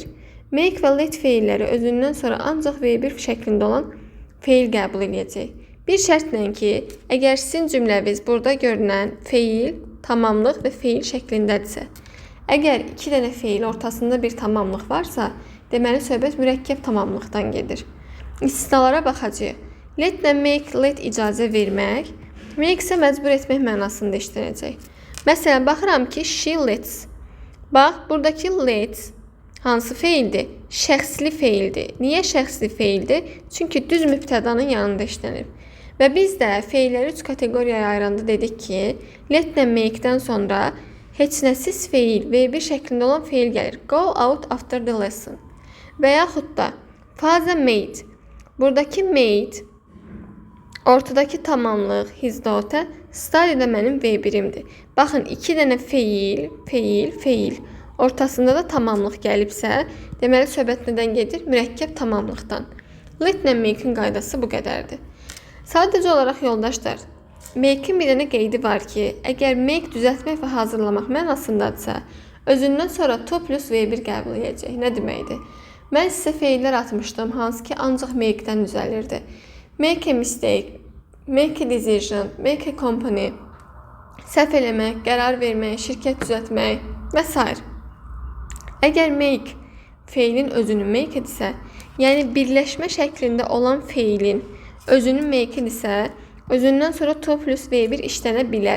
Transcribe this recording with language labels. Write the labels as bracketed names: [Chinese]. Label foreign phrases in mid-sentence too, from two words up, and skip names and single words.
[Azerbaijani] Make və let feilləri özündən sonra ancaq V1 şəklində olan feil qəbul edəcək. Bir şərtlə ki, əgər sizin cümləviz burada görünən feil, tamamlıq və feil şəklindədirsə, əgər iki dənə feil ortasında bir tamamlıq varsa, deməli söhbət mürəkkəb tamamlıqdan gedir. İstisnalara baxacağıq. Let ilə make, let icazə vermək, make isə məcbur etmək mənasında işlənəcək. Məsələn, baxıram ki, [English] she lets. [Azerbaijani] Bax, buradakı let hansı feildir? Şəxsli feildir. Niyə şəxsli feildir? Çünki düz mübtədanın yanında işlənir. Və biz də feilləri 3 kateqoriyaya ayıranda dedik ki, let ilə make-dən sonra heç nəsiz feil, V1 şəklində olan feil gəlir. [English] Go out after the lesson. [Azerbaijani] Və yaxud da faza made. Buradakı made, ortadakı tamamlıq, [English] his daughter, study [Azerbaijani] də mənim V1-imdir. Baxın, 2 dənə feil, feil, feil. Ortasında da tamamlıq gəlibsə, deməli söhbət nədən gedir? Mürəkkəb tamamlıqdan. Let ilə make-in qaydası bu qədərdir. Sadəcə olaraq yoldaşlar, make-in bir dənə qeydi var ki, əgər make düzəltmək və hazırlamaq mənasındadırsa, özündən sonra [English] to plus V1 [Azerbaijani] qəbul edəcək. Nə deməkdir? Mən sizə feillər atmışdım, hansı ki ancaq make-dən düzəlirdi. [English] Make a mistake, make a decision, make a company, [Azerbaijani] səhv eləmək, qərar vermək, şirkət düzəltmək və s. Əgər make feilin özünü make edirsə, yəni birləşmə şəklində olan feilin özünü make edirsə, özündən sonra [English] to plus V1 [Azerbaijani] işlənə bilər.